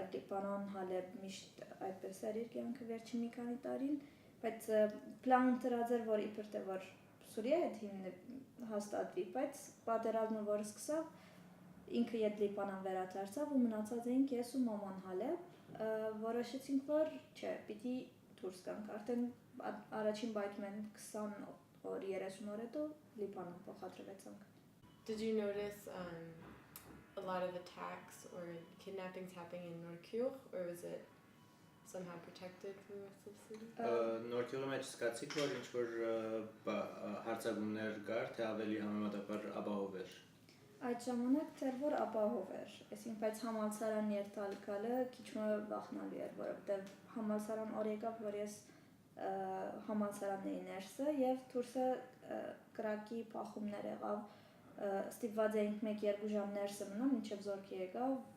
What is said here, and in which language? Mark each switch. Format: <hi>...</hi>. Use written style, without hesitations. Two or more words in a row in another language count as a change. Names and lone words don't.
<hy>Լիբանան, Հալեբ միշտ այդպես էր իր կյանքը վերջին մի քանի տարին, բայց պլան տրած էր, որ իբր թե որ Սուրիա հետ հաստատվի, բայց պատերազմը որ սկսավ, ինքը իդ Լիբանան վերադարձավ ու մնացած էինք ես ու մաման Հալեբ, որոշեցինք, որ չէ, պիտի դուրս գանք։ Արդեն առաջին բայթում են 20 օր 30 օր հետո Լիբանան փոխադրվեցանք։</hy> <en>Did you notice a lot of attacks or kidnappings happening in Norkirch, or was it somehow protected from the rest of the city?</en> <hy>Նորքյուղի մեջ սկացիք, որ ինչ-որ հարցագումներ կար, թե ավելի համեմատաբար ապահով էր։ Այդ ժամանակ դեռ որ ապահով էր, այսինքն բայց համալսարան երթալկալը քիչ վախնալի էր, որովհետև համալսարան օր եկավ, որ ես համալսարանն էի ներսը եւ դուրսը կրակի փախումներ եղավ, ստիպված էինք 1-2 ժամ ներսը մնալ, մինչև զորքի եկավ,</hy>